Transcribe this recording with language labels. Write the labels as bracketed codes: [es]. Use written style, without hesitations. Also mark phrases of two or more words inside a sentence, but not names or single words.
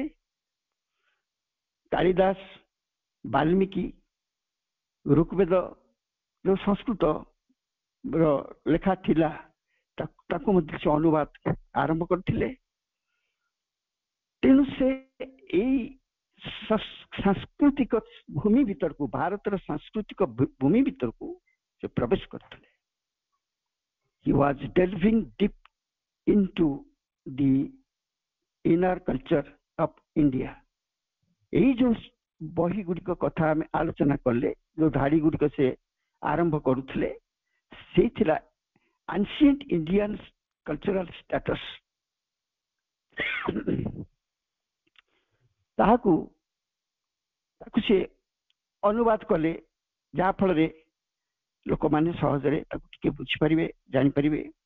[or] କାଳିଦାସ, ବାଲ୍ମୀକି, ଋଗ୍ବେଦ ଯୋଉ ସଂସ୍କୃତ ଲେଖା ଥିଲା, ତାକୁ ମଧ୍ୟ ସେ ଅନୁବାଦ ଆରମ୍ଭ କରିଥିଲେ। ତେଣୁ ସେ ଏଇ ସାଂସ୍କୃତିକ ଭୂମି ଭିତରକୁ, ଭାରତର ସାଂସ୍କୃତିକ ଭୂମି ଭିତରକୁ ସେ ପ୍ରବେଶ କରିଥିଲେ। [en] He was delving deep into the inner culture of India। [or] ଏଇ ଯୋଉ ବହି ଗୁଡ଼ିକ କଥା ଆମେ ଆଲୋଚନା କଲେ, ଯୋଉ ଧାଡି ଗୁଡ଼ିକ ସେ ଆରମ୍ଭ କରୁଥିଲେ, ସେଇ ଥିଲା [en] ancient Indian cultural status। [or] ତାକୁ ସେ ଅନୁବାଦ କଲେ, ଯାହା ଫଳରେ ଲୋକମାନେ ସହଜରେ ତାକୁ ଟିକେ ବୁଝିପାରିବେ, ଜାଣିପାରିବେ।